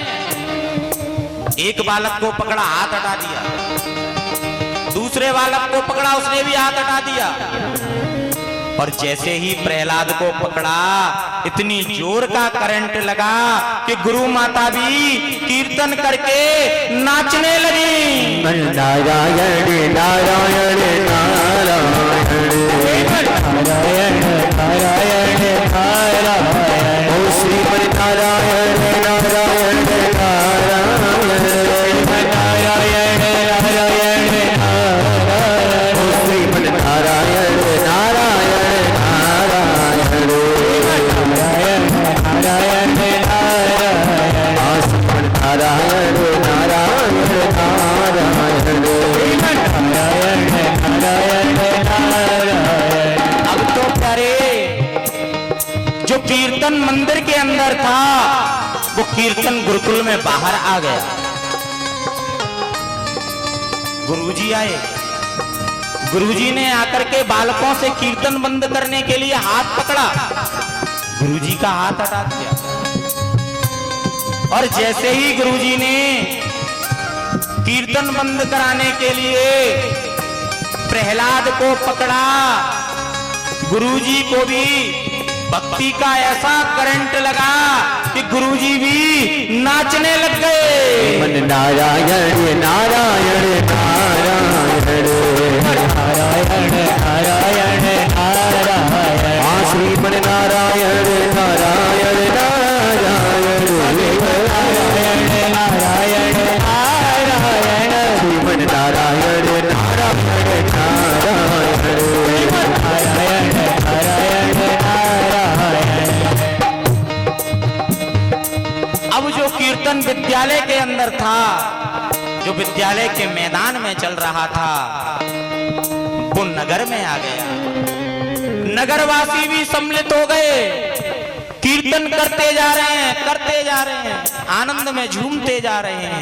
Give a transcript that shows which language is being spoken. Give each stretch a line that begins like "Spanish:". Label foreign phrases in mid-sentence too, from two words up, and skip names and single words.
Hindi: एक बालक को पकड़ा, हाथ हटा दिया, दूसरे बालक को पकड़ा, उसने भी हाथ हटा दिया, और जैसे ही प्रहलाद को पकड़ा इतनी जोर का करंट लगा कि गुरु माता भी कीर्तन करके नाचने लगी। नारायण नारायण नारायण, नारायण नारायण नारायण, ओ श्रीमन नारायण नारायण नारायण, नारायण नारायण नारायण, ओ श्रीमन नारायण नारायण नारायण, नारायण नारायण नारायण, श्रीमन नारायण नारायण नारायण, नारायण नारायण नारायण। अब तो प्यारे, जो कीर्तन मंदिर के अंदर था वो कीर्तन गुरुकुल में बाहर आ गया। गुरुजी आए, गुरुजी ने आकर के बालकों से कीर्तन बंद करने के लिए हाथ पकड़ा, गुरुजी का हाथ हटा दिया, और जैसे ही गुरुजी ने कीर्तन बंद कराने के लिए प्रहलाद को पकड़ा, गुरुजी को भी भक्ति का ऐसा करंट लगा कि गुरुजी भी नाचने लग गए। मन नारायण नारायण नारायण, नारायण नारायण नारायण, श्रीमन नारायण नारायण नारायण, नारायण नारायण नारायण, श्रीमन नारायण नारायण नारायण, नारायण नारायण नारायण। अब जो कीर्तन विद्यालय के अंदर था, जो विद्यालय के मैदान में चल रहा था, वो नगर में आ गया। नगरवासी भी सम्मिलित हो गए, कीर्तन करते जा रहे हैं, करते जा रहे हैं, आनंद में झूमते जा रहे हैं।